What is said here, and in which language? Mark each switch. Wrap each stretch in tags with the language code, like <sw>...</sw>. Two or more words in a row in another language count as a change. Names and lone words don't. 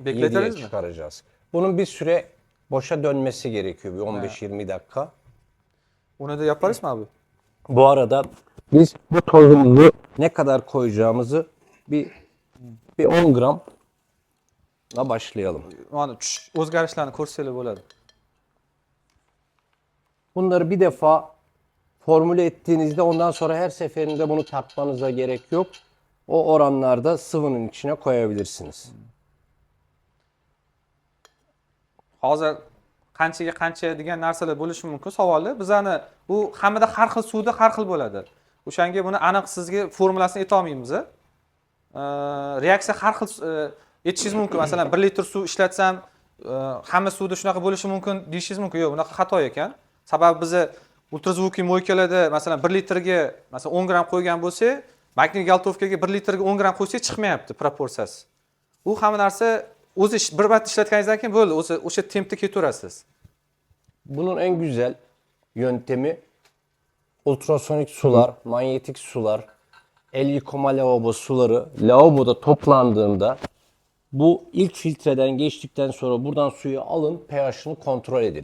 <tr>bekletiriz mi? çıkaracağız. Bunun bir süre boşa dönmesi gerekiyor. Bir 15-20 dakika. Onu da yaparız mı abi? Bu arada biz bu tozumuzu ne kadar koyacağımızı bir 10 gramla başlayalım.</tr> <uz>Mana o'zgarishlarni ko'rsanglar bo'ladi.</uz> <tr>Bunları bir defa formüle ettiğinizde ondan sonra her seferinde bunu tartmanıza gerek yok. O oranlarda sıvının içine koyabilirsiniz.</tr> <uz>Hozir qanchaga qancha degan narsalar bo'lishi mumkin savolda. Bizani bu hammada har xil suvda har xil bo'ladi. O'shanga buni aniq sizga formulasini ayta olmaymiz. Reaksiya har xil aytishingiz mumkin. Masalan, 1 litr suv ishlatsam, hamma suvda shunaqa bo'lishi mumkin deyishingiz mumkin. Yo'q, bunaqa xato ekan. Sababi bizni ultrazvukiy moykalarda masalan 1 litrga masalan 10 gram qo'ygan bo'lsak, magnit galtovkaga 1 litrga 10 gram qo'ysak chiqmayapti proporsiyasi. U hamma narsa o'zi bir marta ishlatganingizdan keyin bo'ldi, o'sha tempda ketaverasiz.</uz> <tr>Bunun en güzel yöntemi ultrasonik sular, manyetik sular, el yıkama lavabo suları lavaboda toplandığında bu ilk filtreden geçtikten sonra buradan suyu alın, pH'ını kontrol edin.</tr>